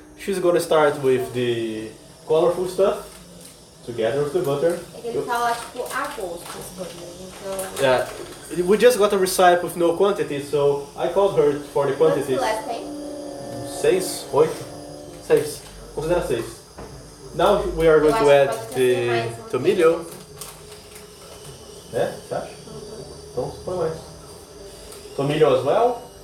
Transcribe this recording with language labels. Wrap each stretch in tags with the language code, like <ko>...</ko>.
<en>She's gonna start with the colorful stuff together with the butter.</en> <pt>Ele fala tipo a gosto as coisas, então...</pt> <en>Yeah, we just got a recipe with no quantity, so I called her for the</en> <pt>Quantos</pt> <en>quantities.</en> <pt>filetes tem? 6, 8, 6. Considera 6.</pt> <en>Now we are going to add the tomilho.</en> <pt>É? Você acha? Então põe mais. Tomilho</pt> <en>as well.</en>